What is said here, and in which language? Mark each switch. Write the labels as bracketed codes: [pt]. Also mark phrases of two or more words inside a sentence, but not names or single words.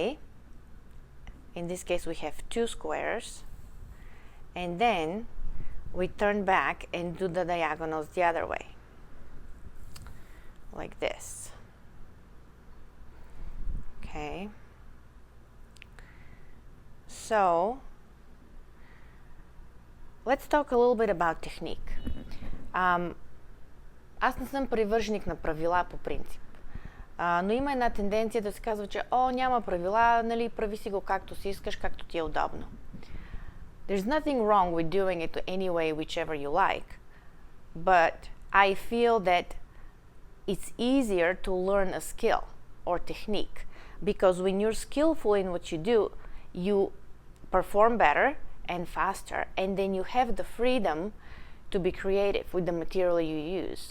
[en] In this case, we have 2 squares, and then we turn back and do the diagonals the other way, like this. Okay, so let's talk a little bit about technique. [bg] Аз не съм привърженик на правила по принцип. Но има една тенденция да се казва, че няма правила, нали, прави си го както си искаш, както ти е удобно. [en] There's nothing wrong with doing it any way, whichever you like, but I feel that it's easier to learn a skill or technique, because when you're skillful in what you do, you perform better and faster, and then you have the freedom to be creative with the material you use.